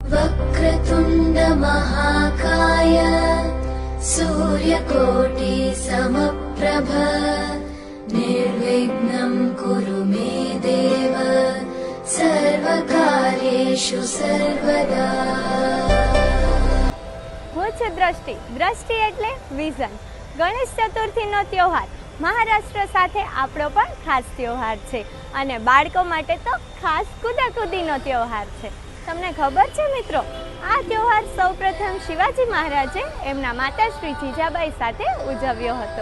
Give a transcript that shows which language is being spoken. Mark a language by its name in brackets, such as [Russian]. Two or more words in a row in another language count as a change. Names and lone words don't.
[Sanskrit] वक्रतुण्ड महाकाय सूर्यकोटि समप्रभ निर्विघ्नं कुरु मे देव सर्वकार्येषु सर्वदा। [Gujarati] હું છું દ્રષ્ટિ એટલે વિઝન। ગણેશ ચતુર્થીનો તહેવાર મહારાષ્ટ્ર સાથે આપણો પણ ખાસ તહેવાર છે અને બાળકો માટે તો ખાસ કુદાકુદીનો તહેવાર છે। તમને ખબર છે મિત્રો, આ તહેવાર સૌપ્રથમ શિવાજી મહારાજે એમના માતા શ્રી જીજાબાઈ સાથે ઉજવ્યો હતો।